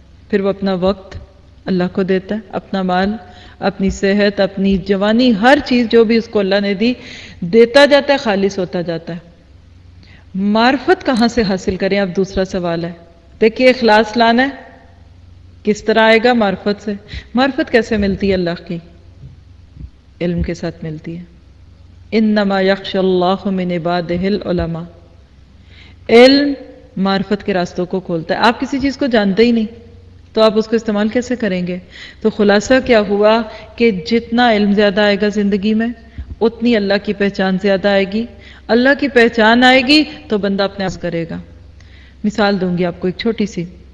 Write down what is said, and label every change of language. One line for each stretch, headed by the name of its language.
Urdu: پھر وہ اپنا وقت اللہ کو دیتا ہے، اپنا مال، اپنی صحت، اپنی جوانی، ہر چیز جو بھی اس کو اللہ نے دی دیتا جاتا ہے، خالص ہوتا جاتا ہے. معرفت کہاں سے حاصل کریں، اب دوسرا سوال ہے. دیکھیے اخلاص لانا ہے، کس طرح آئے گا؟ معرفت سے. معرفت کیسے ملتی ہے اللہ کی؟ علم کے ساتھ ملتی ہے.
Arabic: انما یخش اللہ من عباده العلماء.
Urdu: علم معرفت کے راستوں کو کھولتا ہے. آپ کسی چیز کو جانتے ہی نہیں تو آپ اس کو استعمال کیسے کریں گے؟ تو خلاصہ کیا ہوا کہ جتنا علم زیادہ آئے گا زندگی میں اتنی اللہ کی پہچان زیادہ آئے گی. اللہ کی پہچان آئے گی تو بندہ اپنے آپ کرے گا. مثال دوں گی آپ کو ایک چھوٹی سی.